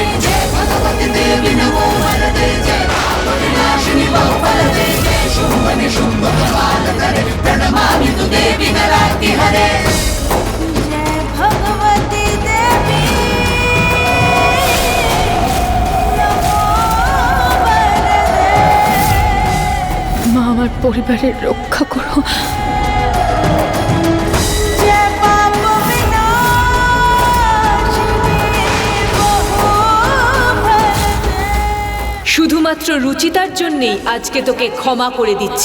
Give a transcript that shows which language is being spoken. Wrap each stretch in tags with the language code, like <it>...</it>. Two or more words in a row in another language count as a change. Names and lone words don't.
<sa>जय भगवती देवी नमो वरदे, जय पाप विनाशिनी बहुफल दे, जय शुंभ निशुंभ कपाल धरे, प्रणमामि देवी नराग्नि हरे। जय भगवती देवी नमो वरदे।</sa> <bn>মা, আমার পরিবারের রক্ষা করো। শুধুমাত্র রুচিতার জন্যেই আজকে তোকে ক্ষমা করে দিচ্ছি।</bn>